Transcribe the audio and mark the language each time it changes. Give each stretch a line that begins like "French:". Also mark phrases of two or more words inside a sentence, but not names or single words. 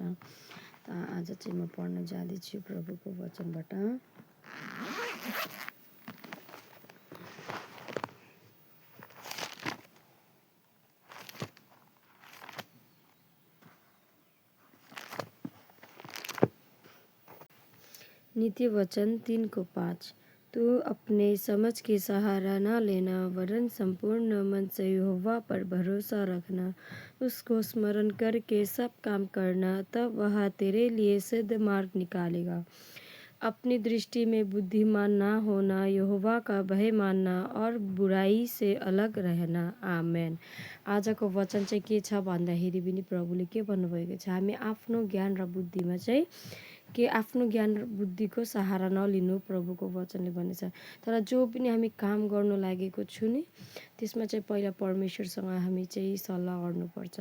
Nepali: आज चाहिँ म पढ्न जाँदैछु प्रभुको वचनबाट। नीति वचन 3:5।
Hindi: तू अपने समझ के सहारा न लेना, वरन संपूर्ण मन से यहोवा पर भरोसा रखना। उसको स्मरण करके सब काम करना, तब वह तेरे लिए सिद्ध मार्ग निकालेगा। अपनी दृष्टि में बुद्धिमान ना होना, यहोवा का भय मानना और बुराई से अलग रहना।
Nepali: आमेन। आजको वचन चाहिँ के छ भन्दाखेरि पनि प्रभुले के भन्नुभएको छ, हामी आफ्नो ज्ञान र बुद्धिमा चाहिँ आफ्नो ज्ञान र बुद्धिको सहारा नलिनु, प्रभुको वचनले भनेछ। तर जो पनि हामी काम गर्नु लागेको छु नि, त्यसमा चाहिँ पहिला परमेश्वरसँग हामी चाहिँ सल्लाह गर्नुपर्छ।